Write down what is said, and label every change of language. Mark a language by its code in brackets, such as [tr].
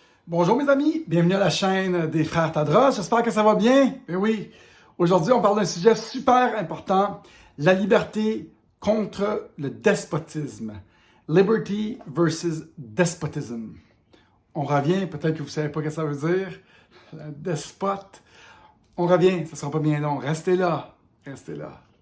[fr] Bonjour mes amis, bienvenue à la chaîne des Frères Tadros, j'espère que ça va bien. Et oui, aujourd'hui on parle d'un sujet super important, la liberté contre le despotisme. [en] Liberty versus despotism. [fr] On revient, peut-être que vous ne savez pas ce que ça veut dire, le despote. On revient, ça ne sera pas bien long, restez là, restez là.